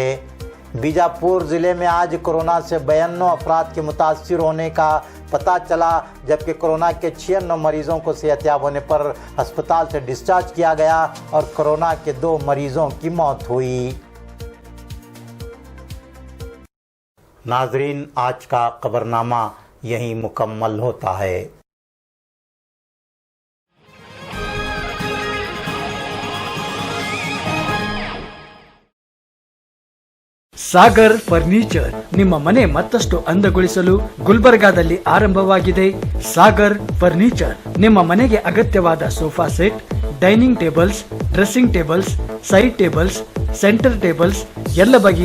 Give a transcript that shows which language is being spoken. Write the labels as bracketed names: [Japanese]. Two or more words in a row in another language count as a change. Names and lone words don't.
[Urdu] بیجاپور ضلعے میں آج کورونا سے 92 افراد کے متاثر ہونے کا پتا چلا، جبکہ کورونا کے 96 مریضوں کو صحت یاب ہونے پر اسپتال سے ڈسچارج کیا گیا اور کورونا کے 2 مریضوں کی موت ہوئی. ناظرین، آج کا خبرنامہ یہیں مکمل ہوتا ہے. [Kannada] ಸಾಗರ್ ಫರ್ನಿಚರ್ ನಿಮ್ಮ ಮನೆ ಮತ್ತಷ್ಟು ಅಂದಗೊಳಿಸಲು ಗುಲ್ಬರ್ಗಾದಲ್ಲಿ ಆರಂಭವಾಗಿದೆ. ಸಾಗರ್ ಫರ್ನಿಚರ್ ನಿಮ್ಮ ಮನೆಗೆ ಅಗತ್ಯವಾದ [English] sofa set, dining tables, dressing tables, side tables, center tables, [Kannada] ಎಲ್ಲ ಬಗೆಯ